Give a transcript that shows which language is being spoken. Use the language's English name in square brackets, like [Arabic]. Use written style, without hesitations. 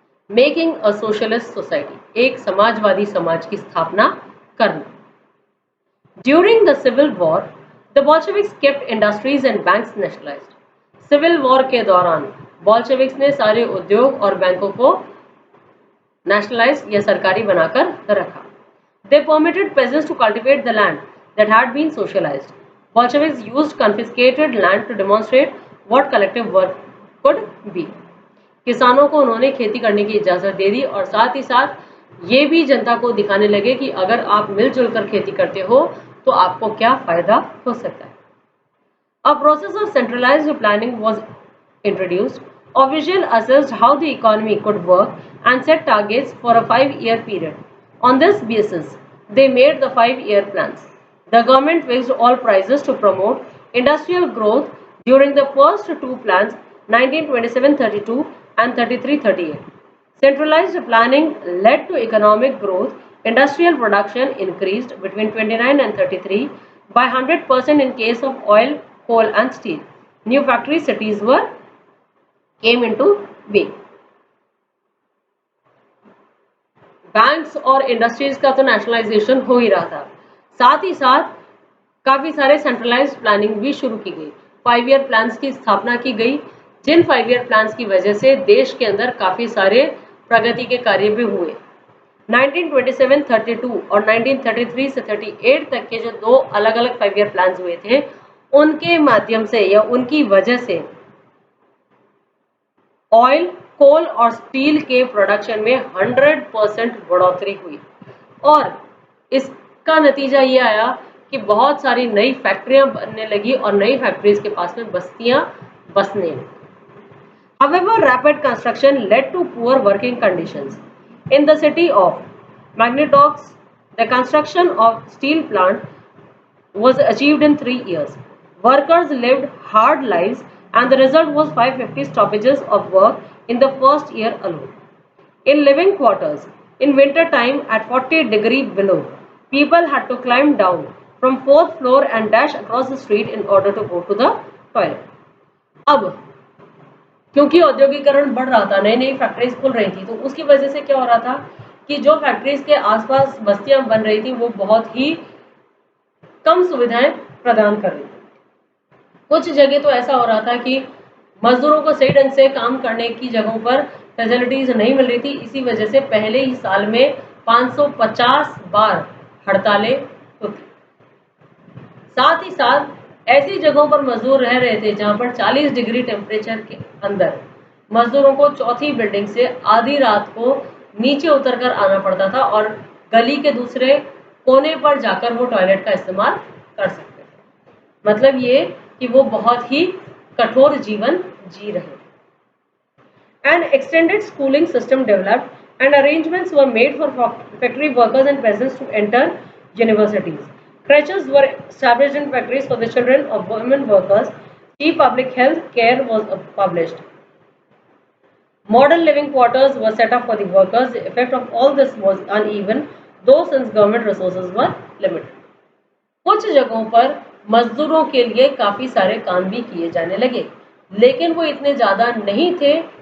[English] making a socialist society, [Hindi] एक समाजवादी समाज की स्थापना करना। [English] During the civil war the Bolsheviks kept industries and banks nationalised. [Hindi] Civil war के दौरान बोल्शेविक्स ने सारे उद्योग और बैंकों को नेशनलाइज या सरकारी बनाकर रखा। [English] They permitted peasants to cultivate the land that had been socialized. Bolsheviks used confiscated land to demonstrate what collective work could be. [Hindi] किसानों को उन्होंने खेती करने की इजाजत दे दी और साथ ही साथ ये भी जनता को दिखाने लगे कि अगर आप मिलजुल कर खेती करते हो तो आपको क्या फायदा हो सकता है। [English] A process of centralized planning was introduced. Officials assessed how the economy could work and set targets for a 5-year period. On this basis, they made the 5-year plans. The government fixed all prices to promote industrial growth during the first two plans, 1927-32 and 33-38. Centralized planning led to economic growth. Industrial production increased between 29 and 33 by 100% in case of oil, coal and steel. New factory cities came into being. [Hindi] Banks और industries का तो nationalisation हो ही रहा था, साथ ही साथ काफी सारे सेंट्रलाइज्ड प्लानिंग भी शुरू की गई। 5-ईयर प्लान्स की स्थापना की गई, जिन 5-ईयर प्लान्स की वजह से देश के अंदर काफी सारे प्रगति के कार्य भी हुए। 1927-32 और 1933 से 38 तक के जो दो अलग अलग 5-ईयर प्लान्स हुए थे, उनके माध्यम से या उनकी वजह से ऑयल, कोल और स्टील के प्रोडक्शन में 100% बढ़ोतरी हुई और इसका नतीजा ये आया कि बहुत सारी नई फैक्ट्रियां बनने लगी और नई फैक्ट्रीज के पास में बस्तियां बसने लगी। [English] However, rapid construction led to poor working conditions. In the city of Magnitox, the construction of steel plant was achieved in 3 years. Workers lived hard lives and the result was 550 stoppages of work in the first year alone. In living quarters, in winter time at 40 degrees below, people had to climb down from 4th floor and dash across the street in order to go to the toilet. [Hindi] अब क्योंकि औद्योगिकरण बढ़ रहा था, नई नई factories खुल रही थी, तो उसकी वजह से क्या हो रहा था कि जो फैक्ट्रीज के आसपास बस्तियां बन रही थी वो बहुत ही कम सुविधाएं प्रदान कर रही थी। कुछ जगह तो ऐसा हो रहा था कि मजदूरों को सही ढंग से काम करने की जगहों पर फैसिलिटीज नहीं मिल रही थी। इसी वजह से पहले ही साल में 550 बार हड़तालें होती। साथ ही साथ ऐसी जगहों पर मजदूर रह रहे थे जहां पर 40 डिग्री टेम्परेचर के अंदर मजदूरों को चौथी बिल्डिंग से आधी रात को नीचे उतरकर आना पड़ता था और गली के दूसरे कोने पर जाकर वो टॉयलेट का इस्तेमाल कर सकते थे। मतलब ये कि वो बहुत ही कठोर जीवन जी रहे थे। [English] An extended schooling system developed and arrangements were made for factory workers and peasants to enter universities. Creches were established in factories for the children of women workers. Cheap public health care was published. Modern living quarters were set up for the workers. The effect of all this was uneven, though since government resources were limited. [Hindi] कुछ जगहों पर मजदूरों के लिए काफी सारे काम भी किए जाने लगे, लेकिन वो इतने ज्यादा नहीं थे